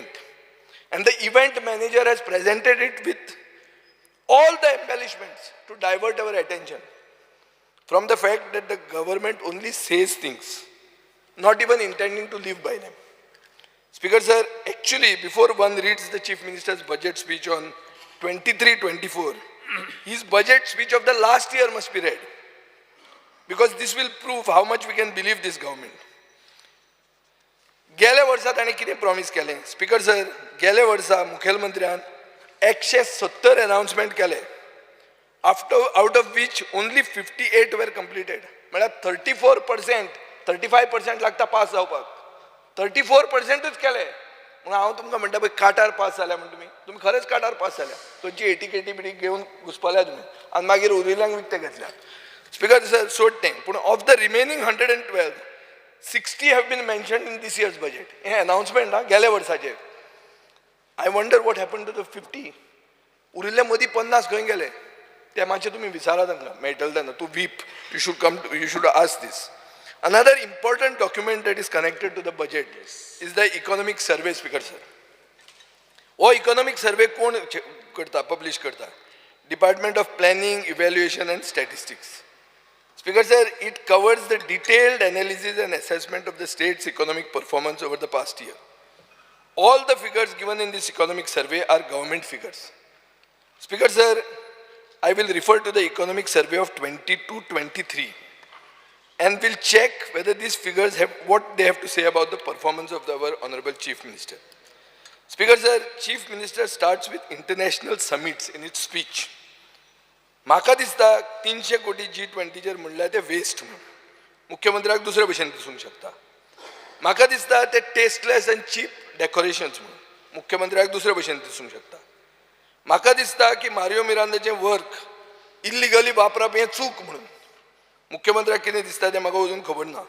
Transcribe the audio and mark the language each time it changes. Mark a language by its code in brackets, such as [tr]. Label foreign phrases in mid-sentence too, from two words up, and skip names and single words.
[en] And the event manager has presented it with all the embellishments to divert our attention from the fact that the government only says things, not even intending to live by them. Speaker sir, actually before one reads the Chief Minister's budget speech on 23-24, his budget speech of the last year must be read. Because this will prove how much we can believe this government. [kok] गेल्या वर्सा ताणें कितें प्रॉमिस केलें? स्पीकर सर, गेल्या वर्सा मुखेलमंत्र्यान 170 अनाउन्समेंट केले. [en] Out of which only 58 were completed. [kok] म्हळ्यार 34%, 35% लागता पास जावपाक. 34%च केले. म्हणून हांव तुमकां म्हणटा पळय काटार पास जाल्या म्हणून तुमी खरेंच काटार पास जाल्या. तुमची एटी बिटी घेवन घुसपल्या तुमी आनी मागीर उरिल्ल्यांक विकते घेतल्या. [en] Speaker sir, [kok] सोड तें. पूण [en] of the remaining 112, 60 have been mentioned in this year's budget. [kok] हे अनाउन्समेंट ना गेल्या वर्साचे. [en] I wonder what happened to the 50. [kok] उरिल्ले मदीं 50 खंय गेले? ते मातशें तुमी विचारा तांकां मेळटलें तेन्ना. [en] to whip, you should ask this. Another important document that is connected to the budget is the economic survey, Speaker sir. [kok] हो [en] economic survey [kok] कोण करता, publish करता? [en] Department of Planning, Evaluation and Statistics. Speaker sir, it covers the detailed analysis and assessment of the state's economic performance over the past year. All the figures given in this economic survey are government figures. Speaker sir, I will refer to the economic survey of 22-23 and will check whether these figures have what they have to say about the performance of our Honorable Chief Minister. Speaker sir, Chief Minister starts with international summits in its speech. [kok] म्हाका दिसता 300 कोटी G20चेर म्हणल्यार ते वेस्ट म्हणून मुख्यमंत्र्याक दुसरे भशेन दिसूंक शकता. म्हाका दिसता ते [en] tasteless and cheap decorations [kok] म्हणून मुख्यमंत्र्याक दुसरे भशेन दिसूंक शकता. म्हाका दिसता की मारियो मिरांदाचें [en] work illegally [kok] वापरप हें चूक म्हणून मुख्यमंत्र्याक कितें दिसता तें म्हाका अजून खबर ना.